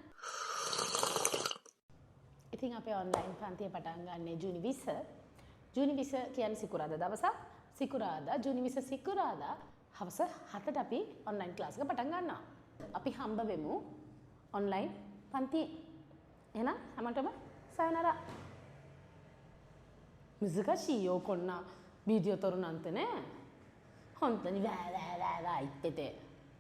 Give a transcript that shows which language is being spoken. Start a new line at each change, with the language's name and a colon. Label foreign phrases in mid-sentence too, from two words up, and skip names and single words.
Sinhala: ඉතින් අපේ ඔන්ලයින් පන්තිය පටන් ගන්නේ ජූනි 20. ජූනි 20 කියන්නේ සිකුරාදා දවසක්. සිකුරාදා ජූනි 20 සිකුරාදා හවස 7ට අපි ඔන්ලයින් ක්ලාස් එක පටන් ගන්නවා. අපි හම්බ වෙමු ඔන්ලයින් පන්ති. එහෙනම් හැමෝටම さよなら。
Japanese: 難しいよこんなビデオ撮るなんてね。本当にわーわーわーわー言ってて。